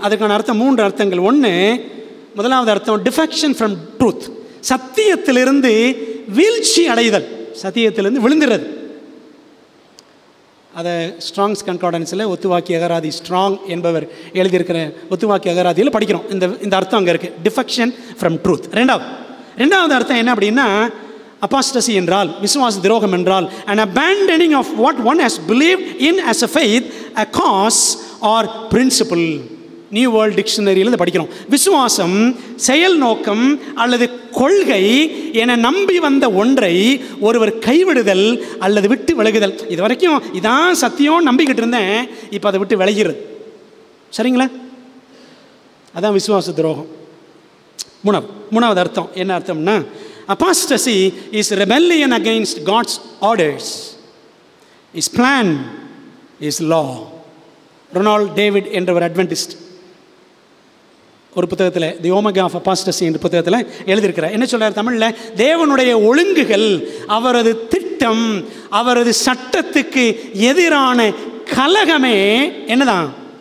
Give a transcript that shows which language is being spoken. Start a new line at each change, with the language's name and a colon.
Tamil: அதற்கான அர்த்தம் 3 அர்த்தங்கள். முதலாவது அர்த்தம்
English: defection from truth,
Tamil: சத்தியத்திலிருந்து வீழ்ச்சி அடைதல், சத்தியத்திலிருந்து விழுந்துறது. அதை ஸ்ட்ராங்ஸ் கன்கார்டன்ஸில் ஒத்துவாக்கி அகராதி ஸ்ட்ராங் என்பவர் எழுதியிருக்கிற ஒத்துவாக்கி அகராதியில் படிக்கிறோம். இந்த அர்த்தம் அங்கே இருக்குது,
English: Defection from truth.
Tamil: ரெண்டாவது அர்த்தம் என்ன அப்படின்னா, அபாஸ்டசி என்றால் விசுவாச துரோகம் என்றால்
English: an abandoning of what one has believed in as a faith, a cause or principle.
Tamil: New world டிக்ஷனரியில் இதை படிக்கிறோம். விசுவாசம் செயல் நோக்கம் அல்லது கொள்கை என நம்பி வந்த ஒன்றை ஒருவர் கைவிடுதல் அல்லது விட்டு விலகுதல். இது வரைக்கும் இதான் சத்தியம் நம்பிக்கிட்டு இருந்தேன், இப்போ அதை விட்டு விலகிறது. சரிங்களா? அதான் விசுவாச துரோகம். மூணாவது அர்த்தம் என்ன அர்த்தம்னா,
English: apostasy is rebellion against God's orders, his plan, his law.
Tamil: Ronald David என்ற ஒரு அட்வென்டிஸ்ட் ஒரு புத்தகத்தில் தி ஓமேகா ஆஃப் அபாஸ்டசி என்ற புத்தகத்தில் எழுதியிருக்கிறார். என்ன சொல்கிறார் தமிழில்? தேவனுடைய ஒழுங்குகள், அவரது திட்டம், அவரது சட்டத்துக்கு எதிரான கலகமே என்னதான்?